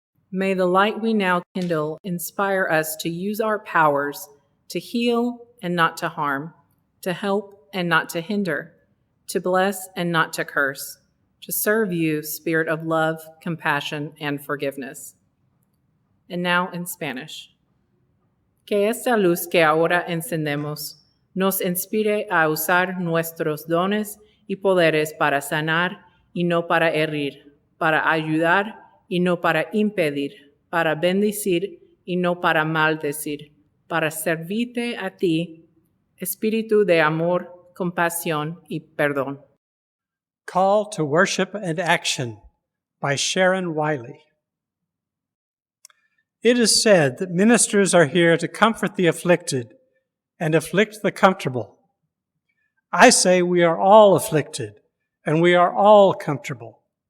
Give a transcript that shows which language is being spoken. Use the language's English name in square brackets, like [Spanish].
[English] May the light we now kindle inspire us to use our powers to heal and not to harm, to help and not to hinder, to bless and not to curse, to serve you, Spirit of love, compassion, and forgiveness. And now in Spanish. [Spanish] Que esta luz que ahora encendemos nos inspire a usar nuestros dones y poderes para sanar y no para herir, para ayudar y no para impedir, para bendecir y no para maldecir, para servirte a ti, espíritu de amor, compasión y perdón. [English] Call to Worship and Action by Sharon Wiley. It is said that ministers are here to comfort the afflicted and afflict the comfortable. I say we are all afflicted and we are all comfortable.